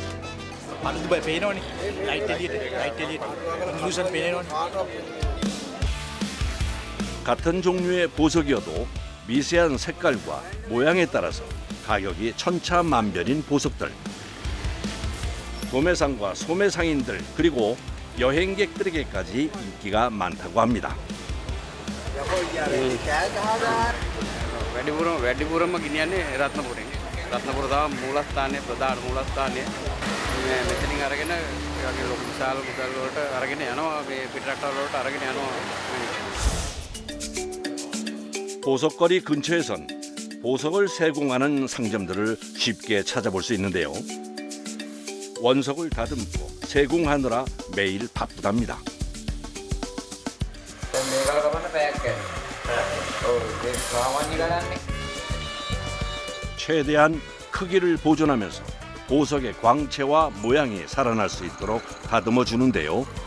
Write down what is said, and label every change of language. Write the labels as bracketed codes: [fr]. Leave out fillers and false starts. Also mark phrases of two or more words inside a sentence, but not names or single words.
[ko] 같은 종류의 보석이어도 미세한 색깔과 모양에 따라서 가격이 천차만별인 보석들. 도매상과 소매상인들 그리고 여행객들에게까지 인기가 많다고 합니다. [si] වැඩිපුරම ගෙනියන්නේ රත්නපුරේ. රත්නපුර තමයි මූලස්ථානයේ ප්‍රධාන මූලස්ථානයේ. මෙතනින් අරගෙන ඒ වගේ ලොකු විශාල මුදල් වලට අරගෙන යනවා මේ පිටරටවල වලට අරගෙන යනවා. [ko] 보석거리 근처에선 보석을 세공하는 상점들을 쉽게 찾아볼 수 있는데요. 원석을 다듬고 세공하느라 매일 바쁘답니다. 최대한 크기를 보존하면서 보석의 광채와 모양이 살아날 수 있도록 다듬어 주는데요.